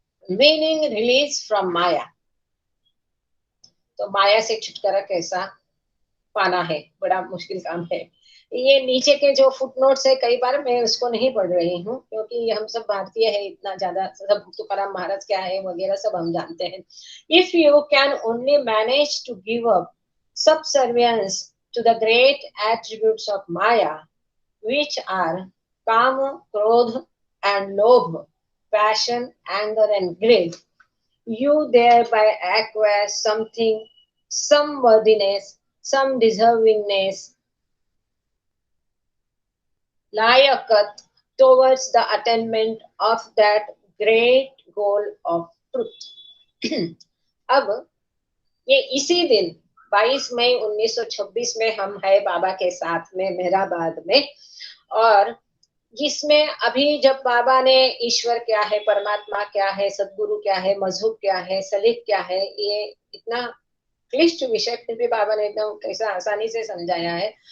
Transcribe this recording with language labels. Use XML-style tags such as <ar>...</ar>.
<en>meaning release from maya,</en> <hi>तो माया से छुटकारा कैसा पाना है, बड़ा मुश्किल काम है। ये नीचे के जो फुटनोट्स है, कई बार मैं उसको नहीं पढ़ रही हूँ क्योंकि हम सब भारतीय है, इतना ज्यादा सब तुकाराम महाराज क्या है वगैरह सब हम जानते हैं।</hi> <en>If you can only manage to give up subservience to the great attributes of maya which are kaam, krodh and lobh, passion, anger and greed, you thereby acquire something, some worthiness, some deservingness, layakat towards the attainment of that great goal of truth.</en> <hi>अब ये इसी दिन 22 मई 1926 में हम है बाबा के साथ में मेहराबाद में, और जिसमें अभी जब बाबा ने ईश्वर क्या है, परमात्मा क्या है, सदगुरु क्या है, मजहब क्या है, सलीक क्या है, ये इतना क्लिष्ट विषय फिर भी बाबा ने एकदम कैसा आसानी से समझाया है।</hi>